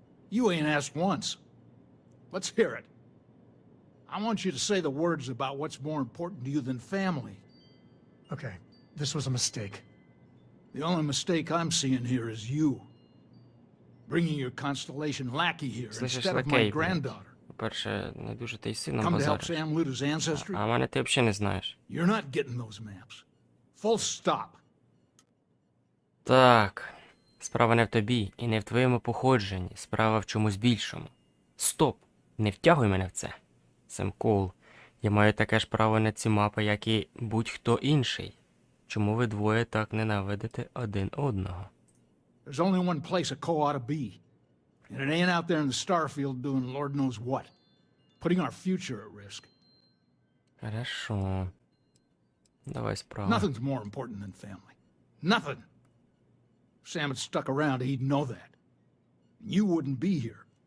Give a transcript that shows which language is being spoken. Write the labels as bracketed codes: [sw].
[en] You ain't asked once. Let's hear it. I want you to say the words about what's more important to you than family. Okay, this was a mistake. The only mistake I'm seeing here is you. Bringing your Constellation lackey here instead of my granddaughter. [uk] По-перше, не дуже ти й сильно [en] Come to help [uk] базариш. [en] Sam loot his ancestry? [uk] А мене ти взагалі не знаєш. [en] You're not getting those maps. Full stop. [uk] Так. Справа не в тобі і не в твоєму походженні. Справа в чомусь більшому. Стоп! Не втягуй мене в це. Сем Коул. Я маю таке ж право на ці мапи, як і будь-хто інший. Чому ви двоє так ненавидите один одного? [en] There's only one place a co ought to be. And it ain't out there in the Starfield doing Lord knows what. Putting our future at risk. [ru] Хорошо. [uk] Давай справа. [en] Nothing's more important than family. Nothing. If Sam had stuck around, he'd know that. You wouldn't be here.